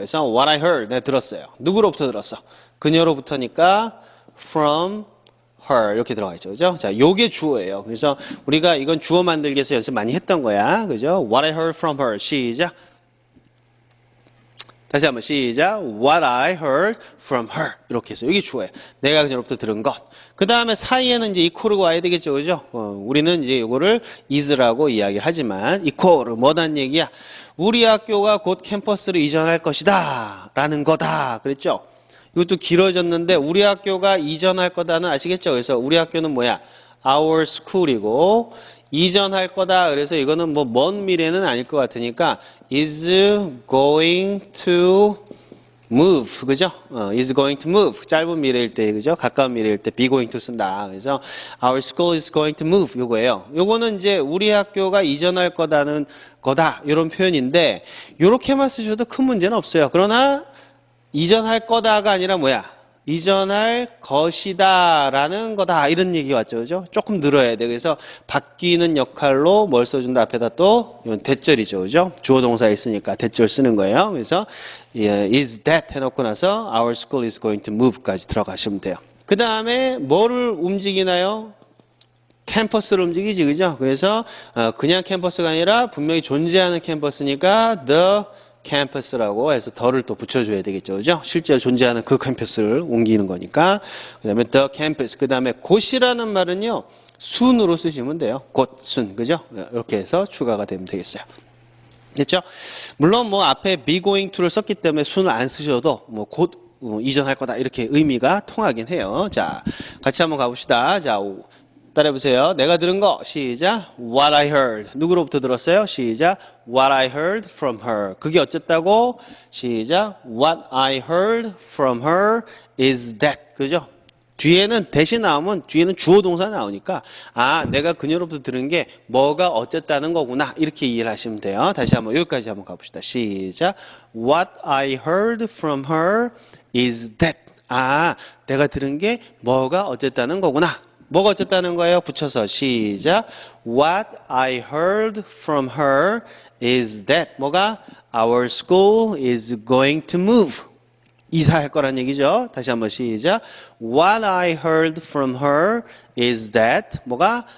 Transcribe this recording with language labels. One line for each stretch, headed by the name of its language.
English: 그래서 What I heard.
Korean: 내가 들었어요. 누구로부터 들었어? 그녀로부터니까
English: from her.
Korean: 이렇게 들어가 있죠. 그죠? 자, 요게 주어예요. 그래서 우리가 이건 주어 만들기 위해서 연습 많이 했던 거야.
English: 그죠? What I heard from her. 시작.
Korean: 다시 한번 시작.
English: What I heard from her.
Korean: 이렇게 해서 여기 주어예요. 내가 그녀로부터 들은 것. 그 다음에 사이에는 이제 equal가 와야 되겠죠. 그죠? 우리는 이제 이거를 is라고 이야기를 하지만 equal 뭐란 얘기야? 우리 학교가 곧 캠퍼스를 이전할 것이다. 라는 거다. 그랬죠? 이것도 길어졌는데 우리 학교가 이전할 거다는 아시겠죠? 그래서 우리 학교는 뭐야? Our school이고 이전할 거다. 그래서 이거는 뭐 먼 미래는 아닐 것 같으니까
English: is going to move.
Korean: 그죠?
English: is going to move.
Korean: 짧은 미래일 때, 그죠? 가까운 미래일 때 be going to 쓴다.
English: 그래서 our school is going to move.
Korean: 요거예요. 요거는 이제 우리 학교가 이전할 거다는 거다. 이런 표현인데 요렇게만 쓰셔도 큰 문제는 없어요. 그러나 이전할 거다가 아니라 뭐야? 이전할 것이다 라는 거다 이런 얘기 왔죠. 그죠? 조금 늘어야 돼. 그래서 바뀌는 역할로 뭘 써준다 앞에다 또 이건 대절이죠. 그죠? 주어 동사 있으니까 대절 쓰는 거예요. 그래서 is that 해놓고 나서
English: our school is going to move
Korean: 까지 들어가시면 돼요. 그 다음에 뭐를 움직이나요? 캠퍼스를 움직이지. 그죠? 그래서 그냥 캠퍼스가 아니라 분명히 존재하는 캠퍼스니까 the 캠퍼스라고 해서 더를 또 붙여줘야 되겠죠. 그죠? 실제로 존재하는 그 캠퍼스를 옮기는 거니까. 그 다음에 the campus. 그 다음에 곧이라는 말은요, 순으로 쓰시면 돼요. 곧, 순. 그죠? 이렇게 해서 추가가 되면 되겠어요. 됐죠? 물론 뭐 앞에 be going to를 썼기 때문에 순을 안 쓰셔도 뭐 곧 이전할 거다. 이렇게 의미가 통하긴 해요. 자, 같이 한번 가봅시다. 자, 따라해보세요. 내가 들은 거 시작.
English: What I heard.
Korean: 누구로부터 들었어요? 시작.
English: What I heard from her.
Korean: 그게 어쨌다고? 시작.
English: What I heard from her is that.
Korean: 그죠? 뒤에는 대신 나오면 뒤에는 주어 동사 나오니까 아 내가 그녀로부터 들은 게 뭐가 어쨌다는 거구나 이렇게 이해를 하시면 돼요. 다시 한번 여기까지 한번 가봅시다. 시작.
English: What I heard from her is that.
Korean: 아 내가 들은 게 뭐가 어쨌다는 거구나. 뭐가 어쨌다는 거예요? 붙여서 시작.
English: What I heard from her is that.
Korean: 뭐가?
English: Our school is going to move.
Korean: 이사할 거란 얘기죠. 다시 한번 시작.
English: What I heard from her is that.
Korean: 뭐가?